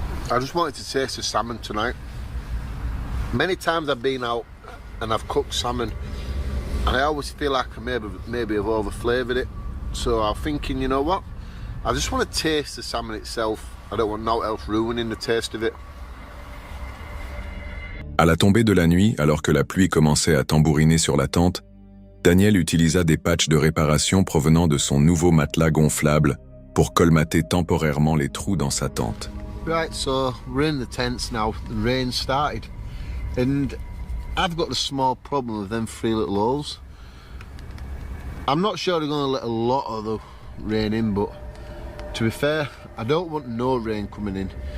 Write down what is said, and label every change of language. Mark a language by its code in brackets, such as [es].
[en] I just wanted to taste the salmon tonight. Many times I've been out and I've cooked salmon, and I always feel like I maybe have over-flavoured it. So I'm thinking, you know what? I just want to taste the salmon itself. I don't want nothing else ruining the taste of it. [fr] À la tombée de la nuit, alors que la pluie commençait à tambouriner sur la tente, Daniel utilisa des patchs de réparation provenant de son nouveau matelas gonflable pour colmater temporairement les trous dans sa tente. [en] Right, so we're in the tents now. The rain started, and I've got a small problem with them 3 little holes. I'm not sure they're going to let a lot of the rain in, but to be fair, I don't want no rain coming in.